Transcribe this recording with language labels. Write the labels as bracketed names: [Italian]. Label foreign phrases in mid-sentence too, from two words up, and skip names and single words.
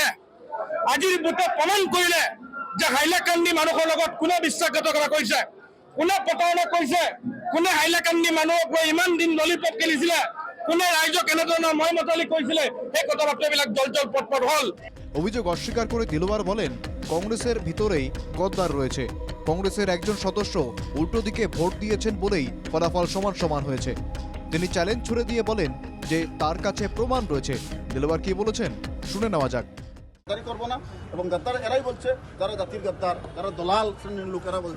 [Assamese] আজিৰ ভোটে প্ৰমাণ কৰিলে যে হাইলাকান্দি মানুহৰ লগত কোনে বিশ্বাসঘাতকতা কৰিছে, কোনে প্ৰতাৰণা কৰিছে, কোনে হাইলাকান্দি মানুহক ইমান দিন ললিপপ খেলিছিলে, কোনে ৰাইজক এনেধৰণৰ মই মতালি কৰিছিলে, সেই কথা বাৰ্তাবিলাক জল পটপট হ'ল। [Bangla] অভিযোগ অস্বীকার করে দিলওয়ার বলেন, কংগ্রেসের ভিতরেই গদ্দার রয়েছে। কংগ্রেসের একজন সদস্য উল্টো দিকে ভোট দিয়েছেন বলেই ফলাফল সমান সমান হয়েছে। তিনি চ্যালেঞ্জ ছুড়ে দিয়ে বলেন যে তার কাছে প্রমাণ রয়েছে। দিলওয়ার কি বলেছেন শুনে নেওয়া যাক। করবো না এবং গাদ্দার এরাই বলছে, যারা জাতির গাদ্দার, যারা দলাল শ্রেণীর লোকেরা বলছে।